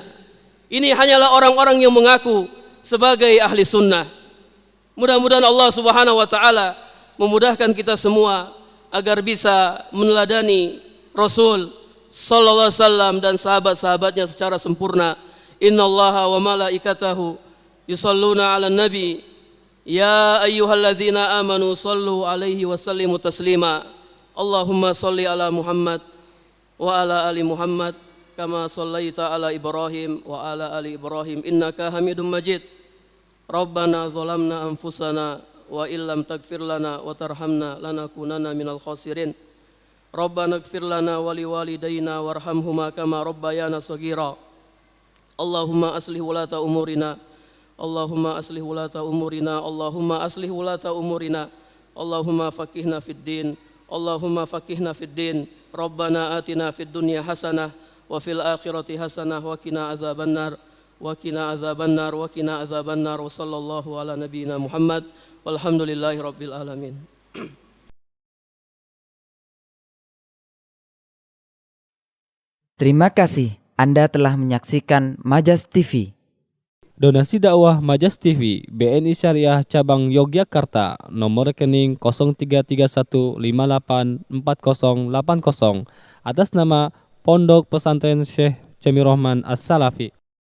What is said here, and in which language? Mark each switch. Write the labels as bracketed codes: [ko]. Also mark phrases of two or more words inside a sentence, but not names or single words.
[id] Ini hanyalah orang-orang yang mengaku sebagai ahli sunnah. Mudah-mudahan Allah [ar] سبحانه وتعالى [id] memudahkan kita semua agar bisa meneladani Rasul [ar] صلى الله عليه وسلم [id] dan sahabat-sahabatnya secara sempurna. [ar] إن الله وملائكته يصلون على النبي يا أيها الذين آمنوا صلوا عليه وسلموا تسليما. اللهم صل على محمد وعلى آل محمد كما صليت على إبراهيم وعلى آل إبراهيم إنك حميد مجيد. ربنا ظلمنا أنفسنا وإن لم تغفر لنا وترحمنا لنكونن من الخاسرين. ربنا اغفر لنا ولوالدينا وارحمهما كما ربيانا صغيرا. اللهم أصلح ولاة أمورنا. اللهم أصلح ولاة أمورنا. اللهم أصلح ولاة أمورنا. اللهم فقهنا في الدين. اللهم فقهنا في الدين. ربنا آتنا في الدنيا حسنة وفي الآخرة حسنة وقنا عذاب النار. وقنا عذاب النار وقنا عذاب النار وصلى الله على نبينا محمد والحمد لله رب العالمين. [id] Terima kasih Anda telah menyaksikan Majas TV. Donasi dakwah Majas TV BNI Syariah Cabang Yogyakarta, nomor rekening 0331584080 atas nama Pondok Pesantren Syekh Jamirohman As-Salafi.